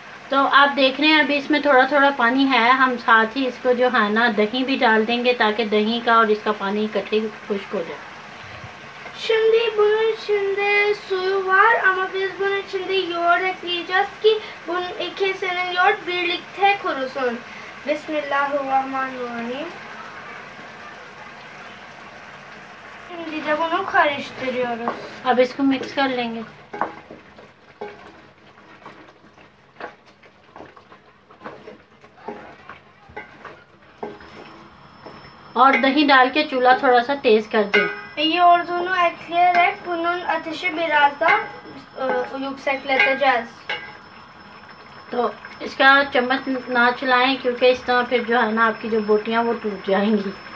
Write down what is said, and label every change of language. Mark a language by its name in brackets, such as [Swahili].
[Hindi] तो आप देख रहे हैं अभी इसमें थोड़ा थोड़ा पानी है। हम साथ ही इसको जो है ना दही भी डाल देंगे ताकि दही का और इसका पानी इकट्ठे खुश्क हो जाए। [Turkish] Şimdi bunun içinde suyu var ama biz bunun içinde yoğurt ekleyeceğiz ki bunun ikisinin yoğurt birlikte kurusun. [Arabic] Bismillahirrahmanirrahim. [Turkish] Şimdi de bunu karıştırıyoruz. [Hindi] अब इसको मिक्स कर लेंगे। और दही डाल के चूल्हा थोड़ा सा तेज कर दें। [Turkish] Yoğurdunu ekleyerek bunun ateşi biraz da yüksekleteceğiz. [Hindi] तो इसका चम्मच ना चलाएं क्योंकि इस तरह फिर जो है ना आपकी जो बोटियां वो टूट जाएंगी।